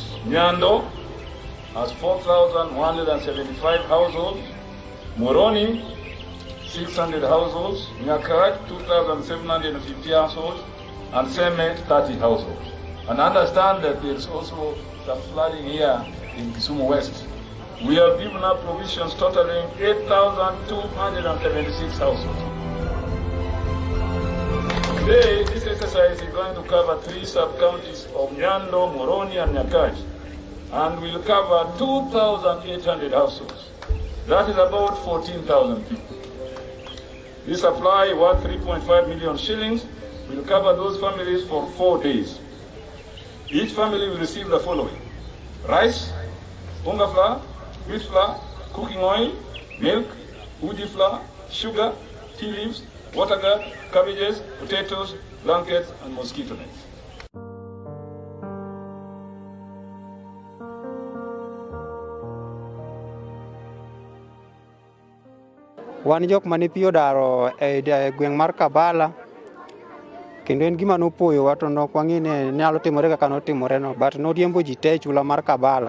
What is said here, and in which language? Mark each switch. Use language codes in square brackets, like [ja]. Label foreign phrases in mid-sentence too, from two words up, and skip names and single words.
[en] Nyando has 4,175 households, Moroni 600 households, Nyakaj 2,750 households, and Seme 30 households. And understand that there is also some flooding here in Kisumu West. We have given up provisions totaling 8,276 households. Today, this exercise is going to cover 3 sub-counties of Nyando, Moroni, and Nyakaj, and will cover 2,800 households. That is about 14,000 people. This supply, worth 3.5 million shillings, will cover those families for 4 days. Each family will receive the following: rice, unga flour, wheat flour, cooking oil, milk, uji flour, sugar, tea leaves, water guard, cabbages, potatoes, blankets, and mosquito nets. [luo] Wan jok mane pi odaro e gweng' mar Kabala, kendo en gima nopoyo wa to nok wang'e ne nyalo timore kaka notimore no, but noriembo ji te chula mar Kabala.